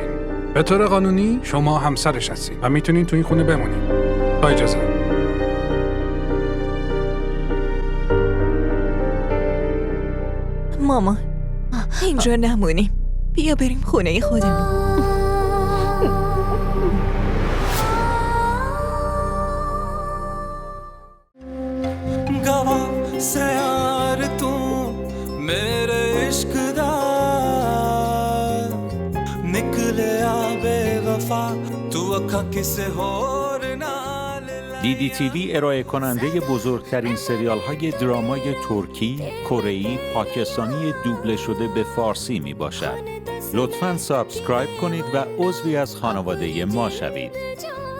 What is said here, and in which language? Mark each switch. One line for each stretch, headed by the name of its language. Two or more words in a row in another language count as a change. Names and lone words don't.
Persian: به طور قانونی شما همسرش هستین و میتونین تو این خونه بمونین. با اجازه. مامان اینجا نمونیم، بیا بریم خونه خودمون.
Punjabi: ਗਵਾਹ ਸੇ ਯਾਰ ਤੂ ਮੇਰੇ ਇਸ਼ਕ ਦਾ ਨਿਕਲੇ ਆ ਬੇਵਫ਼ਾ ਤੂ ਅੱਖਾ ਕਿਸੇ ਹੋਰ ਨਾਲ
Persian: دیدی تیوی ارائه کننده بزرگترین سریال های درامای ترکی، کره‌ای، پاکستانی دوبله شده به فارسی می باشد. لطفاً سابسکرایب کنید و عضوی از خانواده ما شوید.